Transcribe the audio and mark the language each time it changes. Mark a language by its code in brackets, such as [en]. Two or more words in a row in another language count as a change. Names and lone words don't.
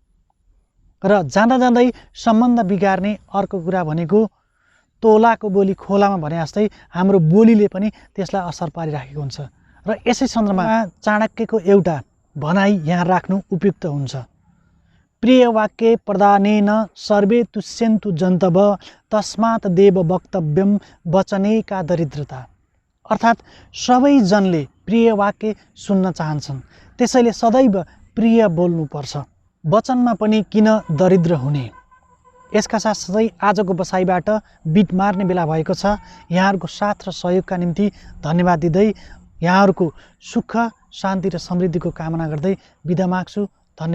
[ne] र जाँदा जाँदै सम्बन्ध बिगार्ने अर्को कुरा भनेको तोलाको बोली खोलामा भने जस्तै हाम्रो बोलीले पनि त्यसलाई असर पारिराखेको हुन्छ। र यसै सन्दर्भमा चाणक्यको एउटा भनाइ यहाँ राख्नु उपयुक्त हुन्छ। [sa] प्रिय वाक्य प्रदानेन सर्वे तुष्यन्तु जन्तव तस्मात् देव वक्तव्यम वचनेका दरिद्रता। [ne] अर्थात् सबैजनले प्रिय वाक्य सुन्न चाहन्छन्, त्यसैले सदैव प्रिय बोल्नुपर्छ, वचनमा पनि किन दरिद्र हुने। यसका साथसाथै आजको बसाइबाट बिट मार्ने बेला भएको छ। यहाँहरूको साथ र सहयोगका निम्ति धन्यवाद दिँदै यहाँहरूको सुख, शान्ति र समृद्धिको कामना गर्दै बिदा माग्छु।